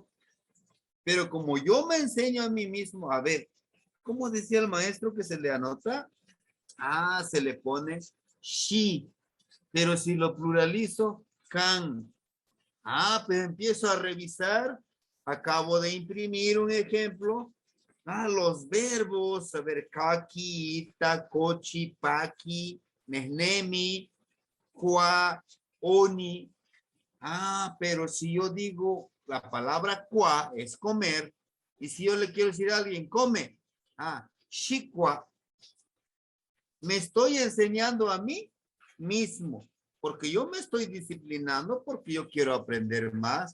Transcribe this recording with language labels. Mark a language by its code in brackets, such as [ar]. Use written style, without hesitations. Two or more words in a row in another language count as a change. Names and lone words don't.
[es] Pero como yo me enseño a mí mismo, a ver, ¿cómo decía el maestro que se le anota? Ah, se le pone she. Pero si lo pluralizo, can. Ah, pues empiezo a revisar. Acabo de imprimir un ejemplo. Ah, los verbos, a ver, kaki, [nah] ita, kochi, paki, nehnemi, kwa, oni. [es] Ah, pero si yo digo la palabra kwa es comer, y si yo le quiero decir a alguien, come, shikwa, me estoy enseñando a mí mismo, porque yo me estoy disciplinando, porque yo quiero aprender más.